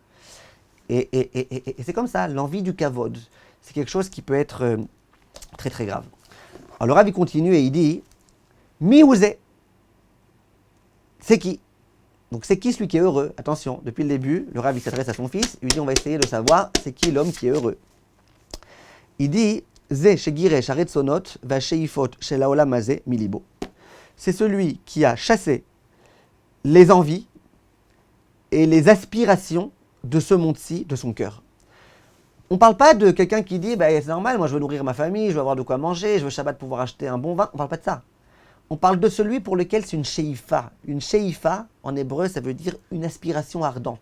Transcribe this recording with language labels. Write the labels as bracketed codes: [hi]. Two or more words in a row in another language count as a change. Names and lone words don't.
[fr] Et c'est comme ça, l'envie du kavod. C'est quelque chose qui peut être très très grave. Alors le Rav, il continue et il dit [he] מי הוא זה. [fr] C'est qui? Donc c'est qui celui qui est heureux? Attention, depuis le début, le Rav, il s'adresse à son fils. Il lui dit on va essayer de savoir c'est qui l'homme qui est heureux. [he] Il dit זה שגירש תאוות ושאיפות של העולם הזה מליבו. [fr] C'est celui qui a chassé les envies et les aspirations de ce monde-ci, de son cœur. On ne parle pas de quelqu'un qui dit c'est normal, moi je veux nourrir ma famille, je veux avoir de quoi manger, je veux Shabbat pouvoir acheter un bon vin. On ne parle pas de ça. On parle de celui pour lequel c'est une sheifa. Une sheifa, en hébreu, ça veut dire une aspiration ardente.